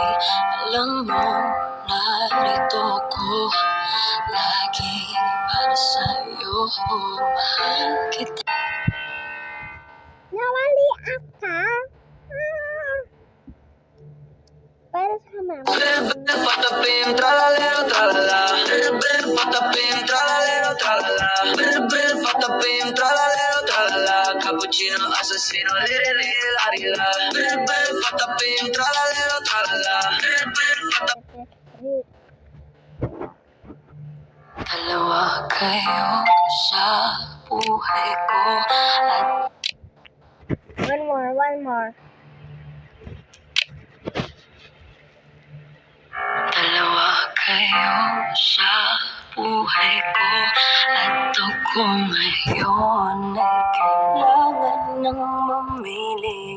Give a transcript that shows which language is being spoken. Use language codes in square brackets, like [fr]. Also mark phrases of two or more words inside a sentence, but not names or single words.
[tl] Alam mo, narito ko lagi para sa'yo. Mahal kita. Nawali aka. Para sa mama. [it] Patapim, tralalero, tralala. Patapim, tralalero, tralala. Patapim, tralalero, tralala. Cappuccino, assassino, liri, liri, larila. Patapim, tralalero, tralala. [tl] Dalawa kayo sa buhay ko at [en] One more. [tl] dalawa kayo sa buhay ko at ako ngayon ay kailangan ng mamili.